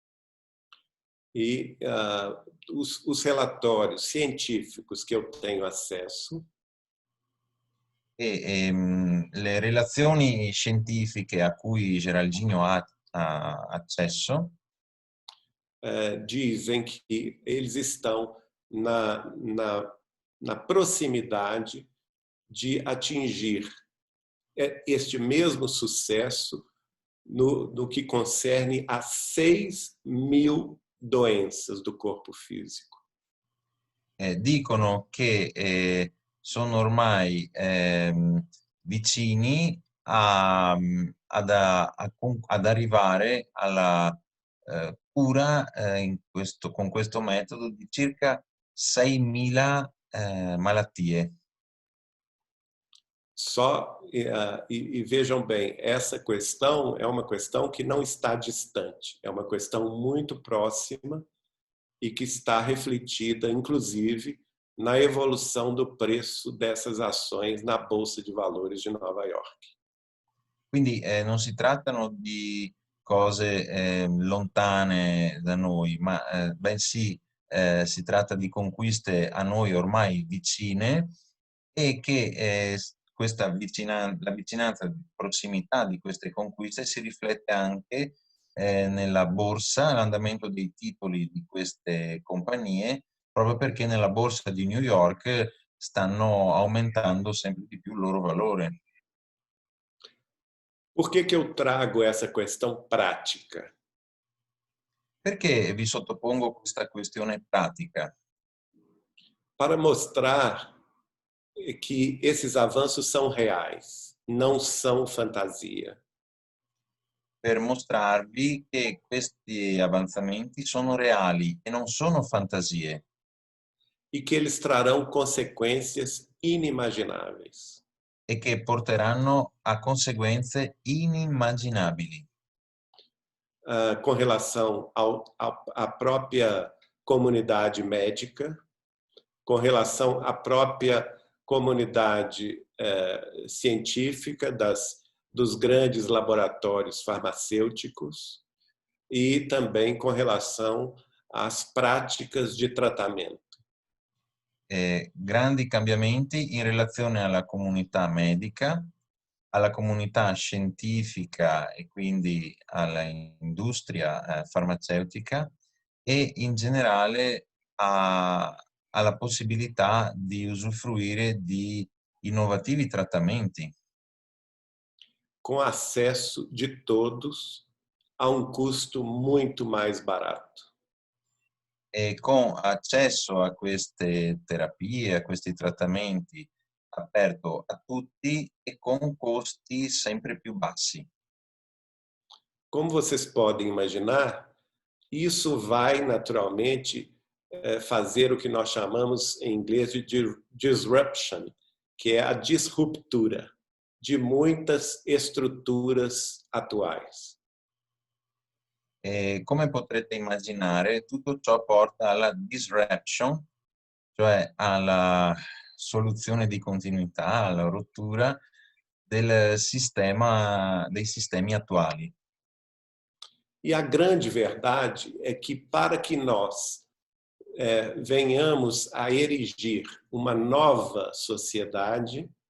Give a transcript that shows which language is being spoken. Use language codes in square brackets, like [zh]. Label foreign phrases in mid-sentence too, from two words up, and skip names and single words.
[pt] E os relatórios científicos que eu tenho acesso [it] le relazioni scientifiche a cui Geraldinho ha accesso [pt] dizem que eles estão na proximidade de atingir este mesmo sucesso no que concerne a 6.000 doenças do corpo físico. [it] Dicono che sono ormai vicini ad arrivare alla cura con questo metodo di circa 6.000 malattie. [pt] E vejam bem, essa questão é uma questão que não está distante, é uma questão muito próxima e que está refletida, inclusive, na evolução do preço dessas ações na Bolsa de Valores de Nova York. [it] Quindi non si trattano di cose lontane da noi, ma bensì si tratta di conquiste a noi ormai vicine e che la vicinanza, la prossimità di queste conquiste si riflette anche nella borsa, l'andamento dei titoli di queste compagnie, proprio perché nella borsa di New York stanno aumentando sempre di più il loro valore. [pt] Por que que eu trago essa questão prática? [it] Perché vi sottopongo questa questione pratica? [pt] Para mostrar que esses avanços são reais, não são fantasia. [it] Per mostrarvi che questi avanzamenti sono reali e non sono fantasie [pt] E que eles trarão consequências inimagináveis. [it] e che porteranno a conseguenze inimmaginabili [pt] Com relação à própria comunidade médica, com relação à própria comunidade científica dos grandes laboratórios farmacêuticos e também com relação às práticas de tratamento. [it] grandi cambiamenti in relazione alla comunità medica, alla comunità scientifica e quindi all'industria farmaceutica e in generale alla possibilità di usufruire di innovativi trattamenti. [pt] Com acesso de todos a custo muito mais barato. [it] E con accesso a queste terapie, a questi trattamenti aperto a tutti e con costi sempre più bassi. [pt] Como vocês podem imaginar, isso vai naturalmente fazer o que nós chamamos em inglês de disruption, que é a disruptura de muitas estruturas atuais. [it] E come potrete immaginare, tutto ciò porta alla disruption, cioè alla soluzione di continuità, alla rottura dei sistemi attuali. [pt] E a grande verdade é que para que nós venhamos a erigir uma nova sociedade,